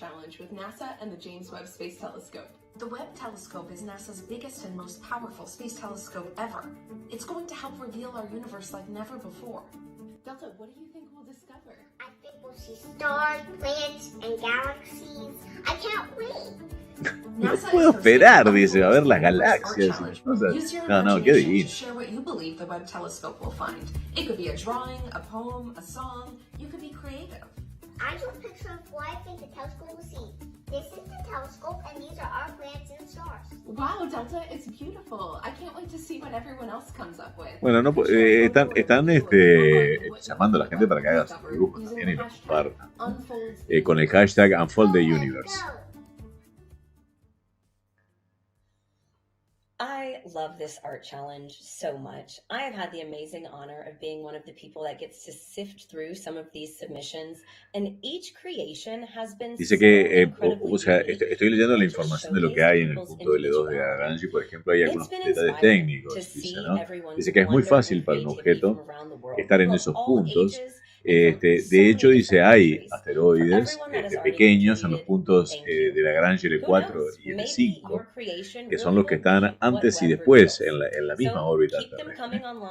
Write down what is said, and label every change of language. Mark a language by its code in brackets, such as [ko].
[en] Challenge with NASA and the James Webb Space Telescope. The Webb telescope is NASA's biggest and most powerful space telescope ever. It's going to help reveal our universe like never before. Delta, what do you think we'll discover? I think we'll see stars, planets, and galaxies. I can't wait. [es] No puedo esperar, dice, a ver las galaxias. No, qué divino. [en] Share what you believe the Webb telescope will find. It could be a drawing, a poem, a song. You could be creative. I drew a picture of what I think the telescope will see. This is the telescope, and these are our planets and stars. Wow, Delta, it's beautiful. I can't wait to see what everyone else comes up with. [es] Bueno, no, están llamando a la gente para que haga sus dibujos también y los compartan. Con el hashtag Unfold the Universe. [en] I love this art challenge so much. I have had the amazing honor of being one of the people that gets to sift through some of these submissions, and each creation has been [es] Dice que, o sea, estoy leyendo la información de lo que hay en el punto L2 de Lagrange y, por ejemplo, hay algunos detalles técnicos, dice, ¿no? Dice que es muy fácil para un objeto estar en esos puntos. De hecho, dice, hay asteroides pequeños en los puntos de Lagrange L4 y L5, que son los que están antes y después en la misma órbita terrestre.